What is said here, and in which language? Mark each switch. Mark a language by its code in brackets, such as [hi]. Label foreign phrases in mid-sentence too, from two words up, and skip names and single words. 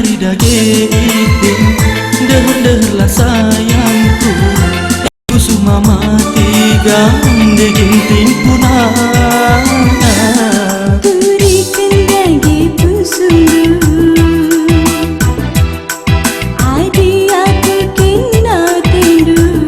[btx] dage iting deh-deh lah [id] sayangku kusuma [btx] mati gande ginting punah turikan dage pusundu adi aku kena tindu